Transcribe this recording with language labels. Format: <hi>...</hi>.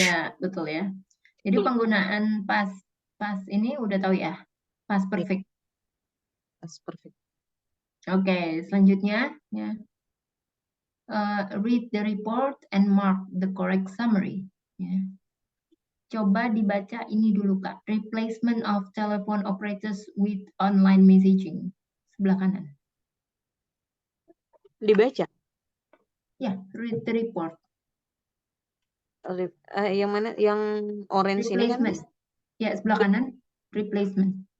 <id>Ya, betul ya. Jadi penggunaan pas ini udah tahu ya. Past perfect.</id> <en>That's perfect.</en> <id>Oke, selanjutnya ya.</id> <en>Read the report and mark the correct summary.</en> <id>Ya. Coba dibaca ini dulu Kak.</id> <en>Replacement of telephone operators with online messaging.</en> <id>Sebelah kanan. Dibaca. Ya,</id> <en>read the report.</en> <id>Yang mana? Yang orange ini kan?</id> <en>Replacement.</en> <id>Ya, sebelah kanan. Replacement.</id>